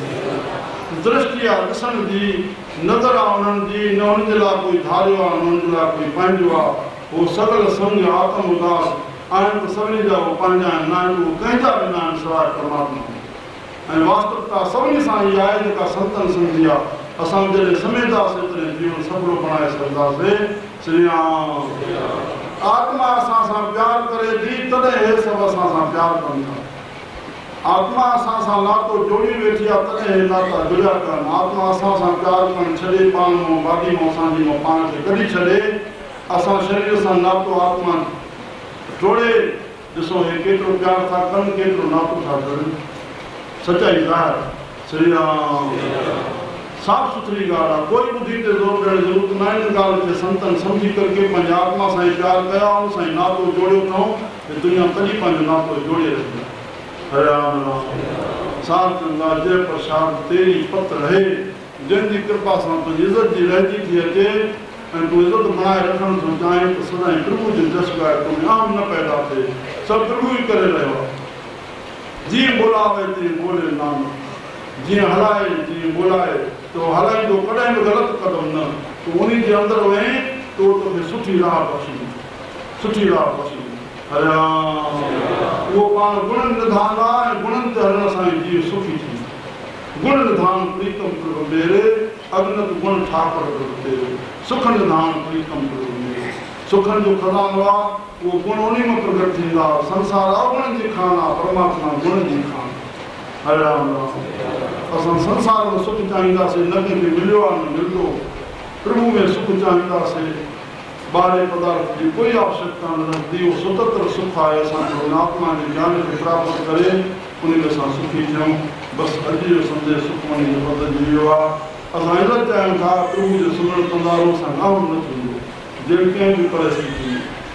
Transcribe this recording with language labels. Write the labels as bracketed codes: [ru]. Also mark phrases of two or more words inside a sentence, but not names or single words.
[sd] दृष्टि आहे ॾिसण जी, नज़र आहे उन्हनि जी, न हुन जे लाइ कोई धारियो आहे, न हुन जे लाइ कोई पंहिंजो आहे। उहो सगल सम्झ आत्म उदास आहिनि त सभिनी जा उहे पंहिंजा आहिनि, न आहिनि उहे कंहिंजा बि न आहिनि सवाइ परमात्मा। ऐं वास्तविकता सभिनी सां इहा आहे जेका संतनि सम्झी आहे। असां जॾहिं समेदासीं तॾहिं जीवन सफलो बणाए सघंदासीं। श्री राम। आत्मा असां सां प्यारु करे थी, तॾहिं हे सभु असां सां प्यारु कनि था। आत्मा असां सां नातो जोड़ी वेठी आहे, तॾहिं हे नाता जुड़िया कनि। आत्मा असां सां प्यारु करणु छॾे, पाण मां बाक़ी मां असांजी मां पाण खे कढी छॾे, असां शरीर सां नातो आत्मा जोड़े। ॾिसो हे केतिरो प्यारु था कनि, केतिरो नातो था जोड़नि। सचाई ज़ाहिर। श्री राम। साफ़ सुथरी ॻाल्हि आहे, कोई ॿुधी ते ज़ोर ॾियण जी ज़रूरत न आहे। इन ॻाल्हि खे संतनि सम्झी करके पंहिंजे आत्मा सां ई प्यारु कया, उन सां ई नातो जोड़ियो अथऊं। हे दुनिया तॾहिं पंहिंजो नातो जोड़े रखंदी। हरे राम राम। साध गंगा जय प्रसाद तेरी पत रहे, जंहिंजी कृपा सां तुंहिंजी इज़त जी रहिजी थी अचे ऐं तूं इज़त बणाए रखण थो चाहीं त सदाईं प्रभु जो जस ॻाए, तूं आम न पैदा थिए। सभु प्रभु ई करे रहियो आहे। जीअं बोलावे तीअं बोले नाम, जीअं हलाए जीअं बोलाए, तो हलाईंदो कॾहिं बि ग़लति कदम न। तूं उन जे अंदरि वहीं तो तोखे सुठी राह बख़्शींदी, सुठी राह बख़्शींदी। हरे राम। उहो पाण गुणनि निधान आहे ऐं गुणनि ते हलण सां ई जीव सुखी थींदो। [hi] गुण निधान प्रीतम प्रभु मेरे, अग्नत गुण ठाकुर प्रभु तेरे। सुख निधान प्रीतम प्रभु मेरे। [sd] सुखनि जो खज़ानो आहे, उहो गुण उन में प्रगट थींदा। संसार अवगुणनि जी खान आहे, परमात्मा गुण जी खान। हरे राम राम। असां संसार में सुख चाहींदासीं, न कंहिंखे मिलियो आहे न मिलंदो। प्रभु में सुख चाहींदासीं, ॿाहिरे पदार्थ जी कोई आवश्यकता न रहंदी। उहो स्वतंत्र सुख आहे। असांखे हुन आत्मा जे ज्ञान खे प्राप्त करे उन में असां सुखी थियूं। बसि अॼु जो संदेश सुखमनी जो बदिलजी वियो आहे। असां इज़त चाहियूं था, प्रभु जो सुम्हण कंदा रहो, असां गाम न थींदो जहिड़ी कंहिं बि परिस्थिति में।